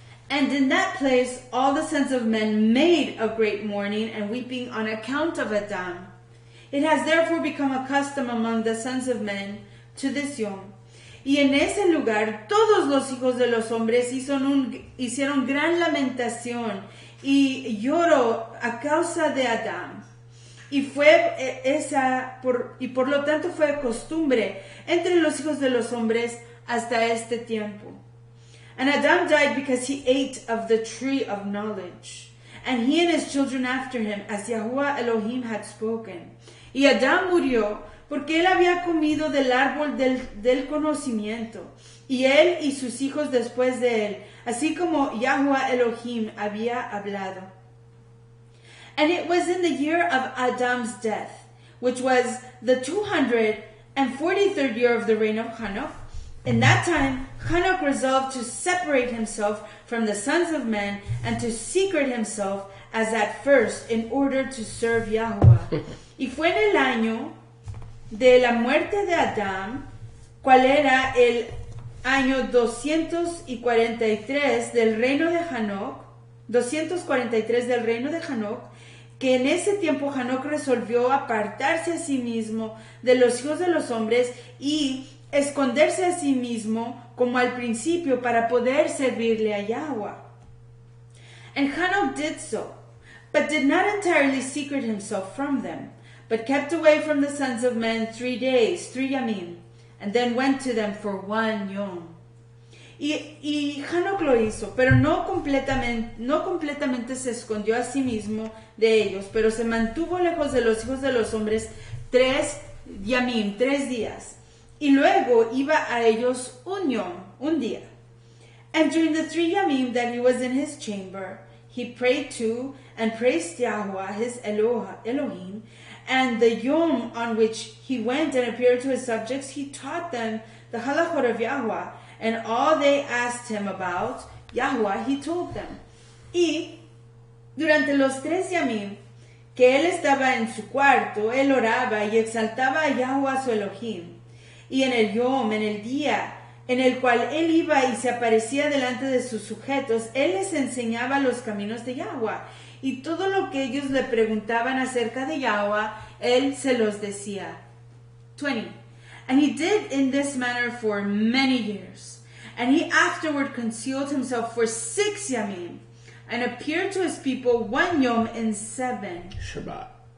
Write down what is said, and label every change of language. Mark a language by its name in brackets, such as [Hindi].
[English] And in that place all the sons of men made a great mourning and weeping on account of Adam. It has therefore become a custom among the sons of men to this yom. [Spanish] Y en ese lugar todos los hijos de los hombres hicieron gran lamentación y lloro a causa de Adán. y por lo tanto fue costumbre entre los hijos de los hombres hasta este tiempo. [English] And Adam died because he ate of the tree of knowledge, and he and his children after him, as Yahuwah Elohim had spoken. [Spanish] Y Adam murió porque él había comido del árbol del conocimiento, y él y sus hijos después de él, así como Yahuwah Elohim había hablado. [English] And it was in the year of Adam's death, which was the 243rd year of the reign of Enoch. In that time, Enoch resolved to separate himself from the sons of men and to secret himself as at first in order to serve Yahuwah. [Spanish] Y fue en el año de la muerte de Adán, cual era el año 243 del reino de Enoch, 243 del reino de Enoch, que en ese tiempo Enoch resolvió apartarse a sí mismo de los hijos de los hombres y esconderse a sí mismo como al principio para poder servirle a Yahweh. [English] And Enoch did so, but did not entirely secret himself from them, but kept away from the sons of men 3 days, 3 yamim, and then went to them for 1 yom. [Spanish] Y Enoch lo hizo, pero no completamente se escondió a sí mismo de ellos, pero se mantuvo lejos de los hijos de los hombres 3 yamim, 3 días, y luego iba a ellos 1 yom, 1 día. [English] And during the 3 yamim that he was in his chamber, he prayed to and praised Yahweh, his Elohim, and the yom on which he went and appeared to his subjects, he taught them the halachot of Yahweh, and all they asked him about Yahweh, he told them. [Spanish] Y durante los 3 yamim que él estaba en su cuarto, él oraba y exaltaba a Yahweh su Elohim. Y en el yom, en el día en el cual él iba y se aparecía delante de sus sujetos, él les enseñaba los caminos de Yahweh. Y todo lo que ellos le preguntaban acerca de Yahweh, él se los decía. [English] 20. And he did in this manner for many years. And he afterward concealed himself for 6 yamim, and appeared to his people 1 yom in 7. Shabbat.